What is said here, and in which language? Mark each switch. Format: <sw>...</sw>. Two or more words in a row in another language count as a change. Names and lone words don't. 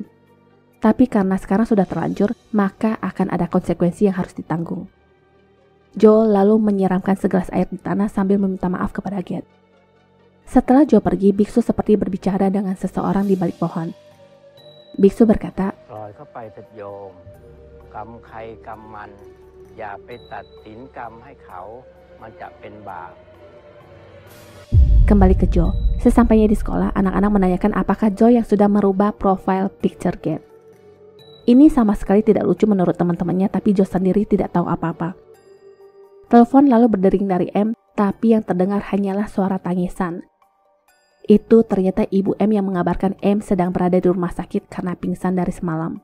<id>Tapi karena sekarang sudah terlanjur, maka akan ada konsekuensi yang harus ditanggung. Joe lalu menyiramkan segelas air di tanah sambil meminta maaf kepada Get. Setelah Joe pergi, biksu seperti berbicara dengan seseorang di balik pohon. Biksu berkata,</id> <th>"Ploy เข้าไปเถิดโยมกรรมใครกรรมมันอย่าไปตัดสินกรรมให้เขามันจะเป็นบาป."</th> <id>Kembali ke Joe. Sesampainya di sekolah, anak-anak menanyakan apakah Joe yang sudah merubah profile picture Get. Ini sama sekali tidak lucu menurut teman-temannya, tapi Joe sendiri tidak tahu apa-apa. Telepon lalu berdering dari M, tapi yang terdengar hanyalah suara tangisan. Itu ternyata ibu M yang mengabarkan M sedang berada di rumah sakit karena pingsan dari semalam.</id>